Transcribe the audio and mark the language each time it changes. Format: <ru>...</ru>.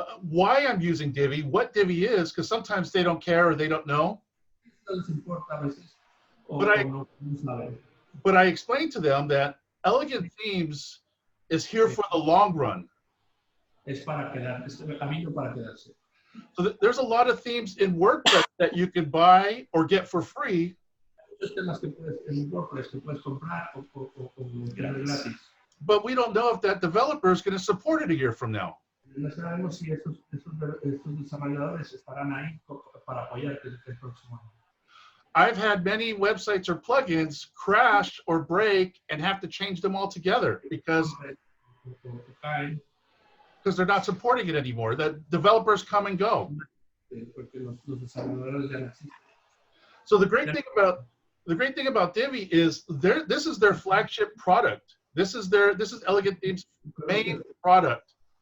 <en>why I'm using Divi, what Divi is, because sometimes they don't care or they don't know.</en> <es>no les importa a veces, o</es> <en>But I-</en> <es>no saben.</es> <en>But I explain to them that Elegant Themes is here for the long run.</en> <es>Es para quedar, es camino para quedarse.</es> <en>So there's a lot of themes in WordPress that you can buy or get for free.</en> <es>Muchos temas que puedes, en WordPress que puedes comprar o tener gratis.</es> <en>But we don't know if that developer is going to support it a year from now.</en> <es>No sabemos si esos desarrolladores estarán ahí para apoyarte el próximo año.</es> <en>I've had many websites or plugins crash or break and have to change them all together because</en> <es>Caen,</es> <en>they're not supporting it anymore. The developers come and go.</en> <es>porque los desarrolladores ya no existen.</es> <en>So the great thing about Divi is this is their flagship product. This is Elegant Themes' main product.</en>